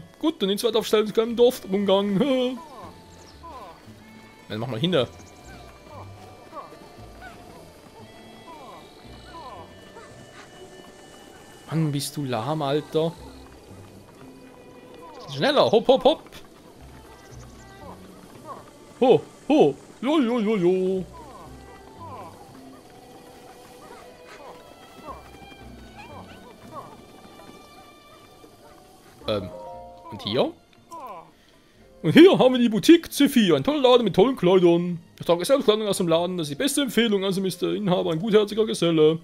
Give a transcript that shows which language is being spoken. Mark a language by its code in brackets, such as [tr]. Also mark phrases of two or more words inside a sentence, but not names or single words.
[de] Gut, dann in zweit aufstellen, zu kleinen Dorfumgang. Dann mach mal hin da. Mann, bist du lahm, Alter. Schneller, hopp, hopp, hopp. Ho, ho, jo, jo, jo, jo. Und hier? Und hier haben wir die Boutique Zephyr, ein toller Laden mit tollen Kleidern. Ich trage selbst Kleidung aus dem Laden, das ist die beste Empfehlung, also ist der Inhaber ein gutherziger Geselle.